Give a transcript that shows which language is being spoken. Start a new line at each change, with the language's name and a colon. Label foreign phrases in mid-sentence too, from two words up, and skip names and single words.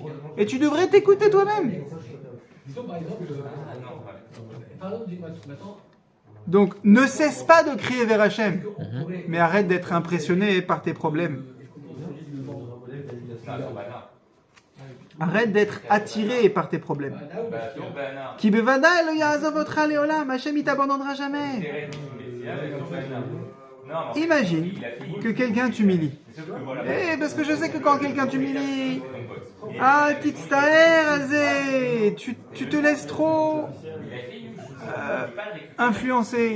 French: Et tu devrais t'écouter toi-même. Donc, ne cesse pas de crier vers Hachem, mais arrête d'être impressionné par tes problèmes. Arrête d'être attiré par tes problèmes.
Hebrew: כי בוודאי לא יעזוב אותך לעולם,
French: Hachem il t'abandonnera jamais. Imagine que quelqu'un t'humilie. Parce que je sais que quand quelqu'un t'humilie, tu te laisses trop influencer.